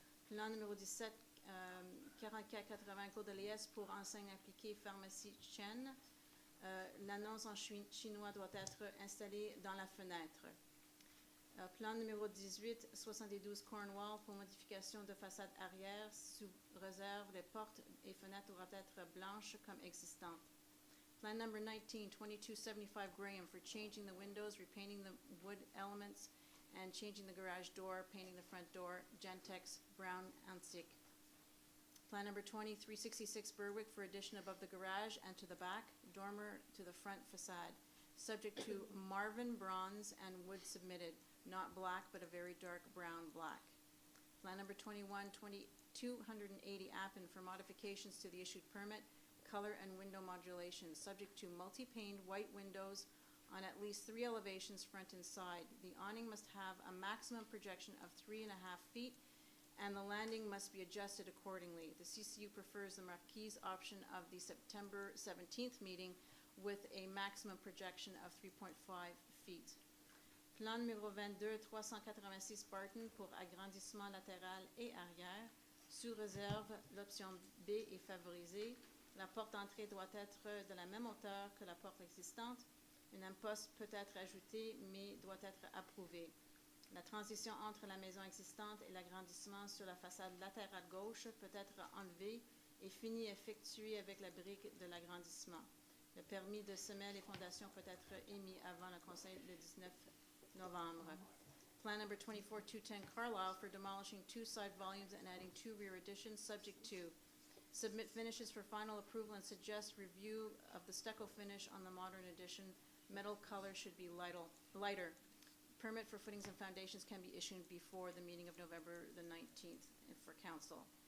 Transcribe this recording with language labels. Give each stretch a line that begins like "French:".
French: Plan numéro 17, 4480 Côte de l'Est pour enseigne appliquée pharmacie Chen. L'annonce en chinois doit être installée dans la fenêtre. Plan numéro 18, 72 Cornwall pour modification de façade arrière sous réserve. Les portes et fenêtres doivent être blanches comme existantes.
English: Plan number 19, 2275 Graham for changing the windows, repainting the wood elements, and changing the garage door, painting the front door, Gentex brown antique. Plan number 20, 366 Berwick for addition above the garage and to the back, dormer to the front facade, subject to Marvin bronze and wood submitted, not black but a very dark brown black. Plan number 21, 280 Appin for modifications to the issued permit, color and window modulation, subject to multi-paned white windows on at least 3 elevations, front and side. The awning must have a maximum projection of 3.5 feet, and the landing must be adjusted accordingly. The CCU prefers the marquise option of the September 17th meeting with a maximum projection of 3.5 feet.
French: Plan numéro 22, 386 Barton pour agrandissement latéral et arrière. Sous réserve, l'option B est favorisée. La porte d'entrée doit être de la même hauteur que la porte existante. Une imposte peut être ajoutée, mais doit être approuvée. La transition entre la maison existante et l'agrandissement sur la façade latérale gauche peut être enlevée et fini effectuée avec la brique de l'agrandissement. Le permis de semer les fondations peut être émis avant le conseil le 19 novembre.
English: Plan number 24-210 Carlisle for demolishing 2 side volumes and adding 2 rear additions, subject to submit finishes for final approval and suggest review of the stucco finish on the modern addition. Metal color should be lighter. Permit for footings and foundations can be issued before the meeting of November the 19th for council.